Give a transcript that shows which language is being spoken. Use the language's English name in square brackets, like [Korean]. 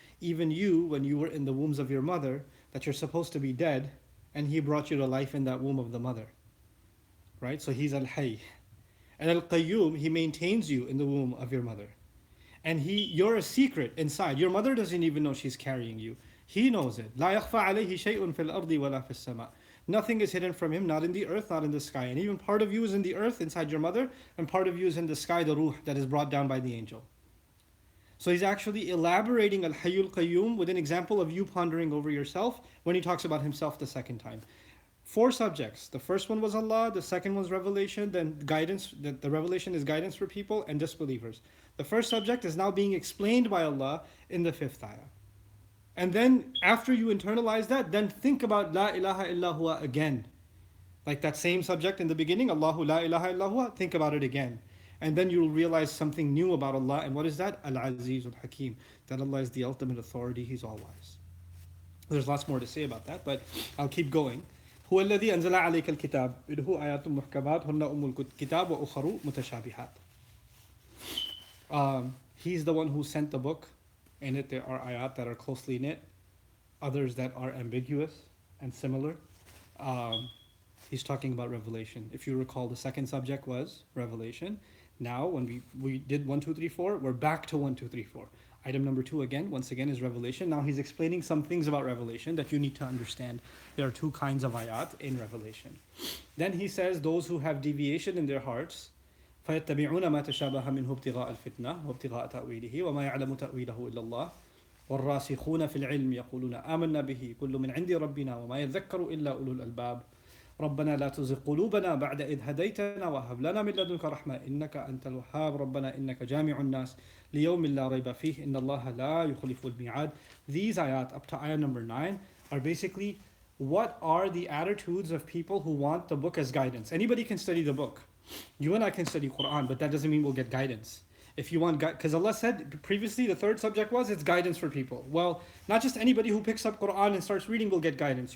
[English] Even you, when you were in the wombs of your mother, that you're supposed to be dead, and He brought you to life in that womb of the mother. Right? So He's Al-Hayy. And Al-Qayyum, He maintains you in the womb of your mother. And you're a secret inside. Your mother doesn't even know she's carrying you. He knows it. [Arabic] لا يخفى عليه شيء في الأرض ولا في السماء. [English] Nothing is hidden from Him, not in the earth, not in the sky. And even part of you is in the earth, inside your mother, and part of you is in the sky, the ruh, that is brought down by the angel. So He's actually elaborating Al-Hayyul Qayyum with an example of you pondering over yourself when He talks about Himself the second time. 4 subjects. The first one was Allah, the second was revelation, then guidance. The revelation is guidance for people and disbelievers. The first subject is now being explained by Allah in the 5th ayah. And then after you internalize that, then think about [Arabic] La ilaha illa huwa [English] again. Like that same subject in the beginning, [Arabic] Allahu la ilaha illa huwa, [English] think about it again. And then you'll realize something new about Allah. And what is that? Al-Aziz al-Hakim. That Allah is the ultimate authority. He's all wise. There's lots more to say about that, but I'll keep going. [Arabic] هو الذي أنزل عليك الكتاب منه آيات محكمات هن أم الكتاب وأخر متشابهات. [English] He's the one who sent the book. In it there are ayat that are closely knit, others that are ambiguous and similar. He's talking about revelation. If you recall, the second subject was revelation. Now, when we did 1, 2, 3, 4, we're back to 1, 2, 3, 4. Item number 2 once again is revelation. Now he's explaining some things about revelation that you need to understand. There are 2 kinds of ayat in revelation. Then he says those who have deviation in their hearts, [Arabic] فيتبعون ما تشابه منه ابتغاء الفتنة وابتغاء تأويله وما يعلم تأويله إلا الله والراسخون في العلم يقولون آمنا به كل من عند ربنا وما يذكر إلا أولو الألباب ربنا لا تزغ قلوبنا بعد إذ هديتنا وهب لنا من لدنك رحمة إنك أنت الوهاب ربنا إنك جامع الناس ليوم لا ريب فيه إن الله لا يخلف الميعاد. [English] These ayat up to ayah number 9 are basically what are the attitudes of people who want the book as guidance. Anybody can study the book. You and I can study Quran, but that doesn't mean we'll get guidance. If you want, because Allah said previously the third subject was it's guidance for people. Well, not just anybody who picks up Quran and starts reading will get guidance.